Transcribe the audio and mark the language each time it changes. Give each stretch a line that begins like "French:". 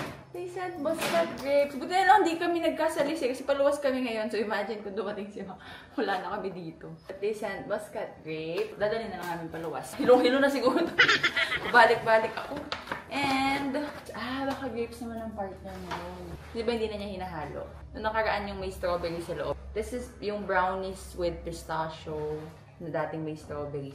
English: They sent Muscat grapes.
Filipino: Buti na lang, di kami nagkasalis eh. Kasi paluwas kami ngayon. So, imagine kung dumating si Ma. Wala na kami dito.
English: But they sent Muscat grapes.
Filipino: Dadalhin na lang namin paluwas. Hilong-hilo na siguro. Balik-balik ako. And, baka grapes naman ang partner mo. Di ba hindi na niya hinahalo? Noong nakaraan yung may strawberry sa loob.
English: This is
Filipino: yung
English: brownies with pistachio na dating may strawberry.